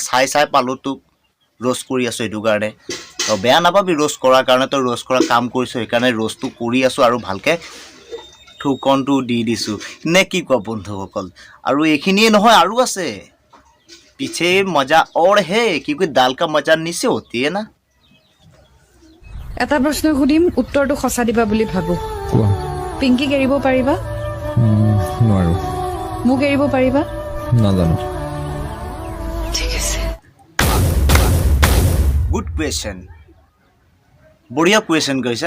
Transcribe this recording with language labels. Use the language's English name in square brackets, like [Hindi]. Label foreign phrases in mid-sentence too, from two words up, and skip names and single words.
[Assamese] চাই পালোঁ তোক ৰ'ষ্ট কৰি আছোঁ, এইটো কাৰণে তই বেয়া নাপাবি। ৰ'ষ্ট কৰাৰ কাৰণে, তই ৰ'ষ্ট কৰা কাম কৰিছোঁ, সেইকাৰণে ৰ'ষ্টটো কৰি আছোঁ আৰু ভালকৈ থুকনটো দি দিছোঁ নে কি কোৱা বন্ধুসকল? আৰু এইখিনিয়ে নহয়, আৰু আছে পিছে মজা [Hindi] और है, क्योंकि दाल का मजा नीचे होती है ना। [Assamese] এটা প্ৰশ্ন সুধিম, উত্তৰটো সঁচা দিবা বুলি ভাবো। কোৱা। পিংকিক এৰিব পাৰিবা? নোৱাৰো। মোক এৰিব পাৰিবা? নাজানো। ঠিক আছে। [English] good question, [Assamese] বঢ়িয়া কুৱেশ্যন কৈছা।